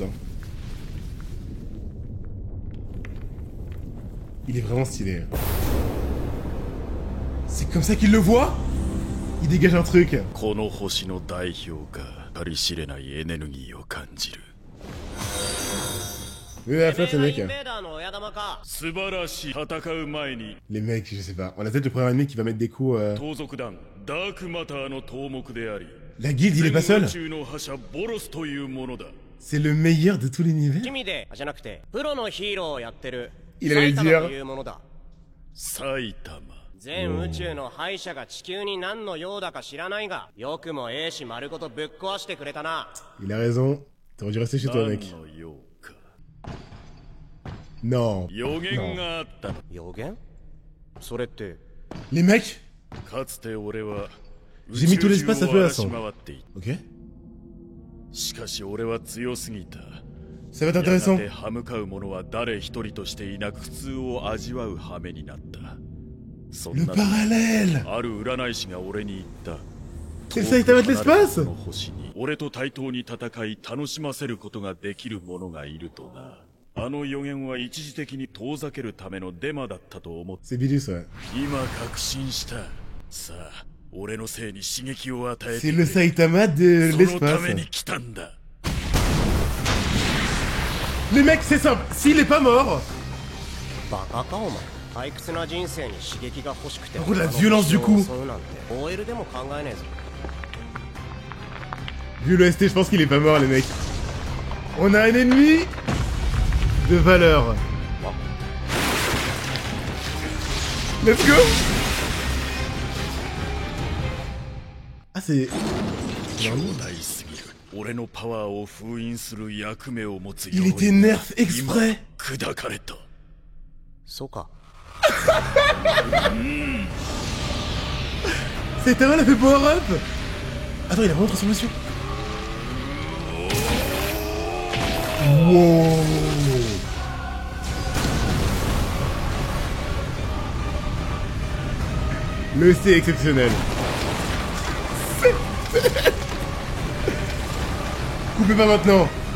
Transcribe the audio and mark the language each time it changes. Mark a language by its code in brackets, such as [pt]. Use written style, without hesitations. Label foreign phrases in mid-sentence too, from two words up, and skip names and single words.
[fr] Hein. Il est vraiment stylé. C'est comme ça qu'il le voit? Il dégage un truc. Oui, la flotte, les mecs. [ja] 素晴らしい。戦う前に [fr] Les mecs, je sais pas. On a peut-être le premier ennemi qui va mettre des coups. [ja] 盗賊団ダークマターの頭目であり [fr] La guilde, il est pas seul. [ja] 宇宙の覇者ボロスというものだ [fr] C'est le meilleur de tout l'univers. [ja] 君でじゃなくてプロのヒーローをやってる [fr] Il allait 埼玉 dire. [ja] というものだ埼玉全宇宙の敗者が地球に何の用だか知らないがよくも英士丸ごとぶっ壊してくれたな [fr] Il a raison. T'aurais dû rester chez toi, [ja] 何 [fr] mec. [ja] の用か [fr] Non. [ja] 予言があったの予言それって [fr] Les mecs. [ja] かつて俺は [fr] J'ai mis tout l'espace à feu à sang. [ja] 回っていた [fr] Ok. [ja] しかし俺は強すぎた [fr] Ça va être [ja] やが [fr] intéressant. [ja] て歯向かう者は誰一人としていなく苦痛を味わう羽目になったそん [fr] Le [ja] な [fr] parallèle. [ja] ある占い師が俺に言った [fr] C'est le Saitama de l'espace. [ja] この星に俺と対等に戦い楽しませることができる者がいるとなあの予言は一時的に遠ざけるためのデマだったと思って [fr] C'est Bilus, ouais. [ja] 今確信したさあ俺のせいに刺激を与え [fr] C'est [ja] て [fr] le Saitama de [ja] そのため [fr] l'espace. [ja] に来たんだ [fr] Les mecs, c'est simple. S'il est pas mort. [ja] バカかお前退屈な人生に刺激が欲しくて [fr] Oh, la violence du coup. [ja] そうなんて OL でも考えねえぞ [fr] Vu le ST, je pense qu'il est pas mort, les mecs. On a un ennemi de valeur. [en] Let's go. [fr] Ah, c'est... [ja] 強大すぎる俺のパワーを封印する役目を持つ [fr] Il était nerf exprès. [ja] 砕かれたそうか [fr] Saitama l'a fait [en] power up. [fr] Attends, il a vraiment transformation. Wow. Le C est exceptionnel. Coupez pas maintenant.